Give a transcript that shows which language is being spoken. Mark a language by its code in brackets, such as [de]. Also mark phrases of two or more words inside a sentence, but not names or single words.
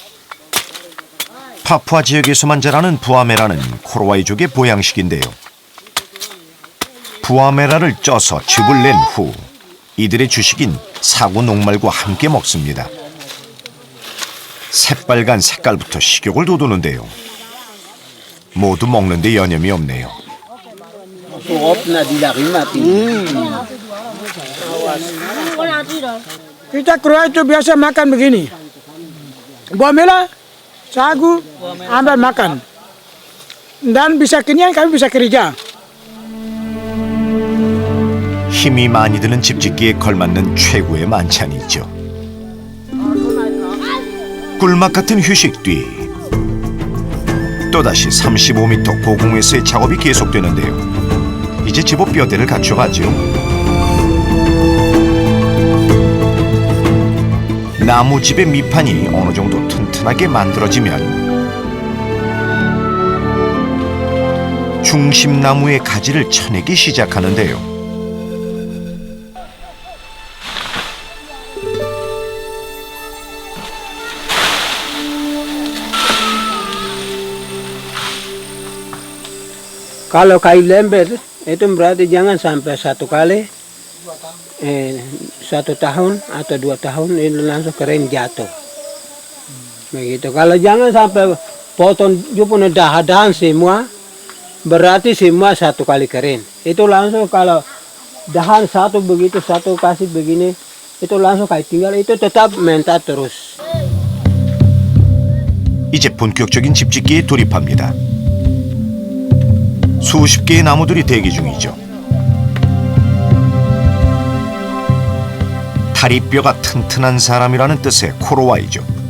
[ko] 파푸아 지역에서만 자라는 부아메라는 코로와이족의 보양식인데요. 부아메라를 쪄서 즙을 낸 후 이들의 주식인 사구 녹말과 함께 먹습니다. 새빨간 색깔부터 식욕을 돋우는데요. 모두 먹는데 여념이 없네요. [id] Kita Kroasia itu biasa makan begini. Buah merah, sagu, ambil makan. Dan bisa kenyang, kami bisa kerja. [ko] 힘이 많이 드는 집짓기에 걸맞는 최고의 만찬이죠. 꿀맛 같은 휴식 뒤 또다시 35m 고공에서의 작업이 계속되는데요. 이제 제법 뼈대를 갖춰가죠. 나무집의 밑판이 어느 정도 튼튼하게 만들어지면 중심나무의 가지를 쳐내기 시작하는데요. [id] Kalau kayu lember itu berarti jangan sampai satu kali 1 tahun atau 2 tahun ini langsung kering jatuh. Begitu. Kalau jangan sampai potong punya dahan semua, berarti semua 1 kali kering. Itu langsung kalau dahan satu begitu, satu kasih begini, itu langsung kayak tinggal, itu tetap mental terus. [ko] 이제 본격적인 집짓기에 돌입합니다. 수십 개의 나무들이 대기 중이죠. 다리뼈가 튼튼한 사람이라는 뜻의 코로와이족.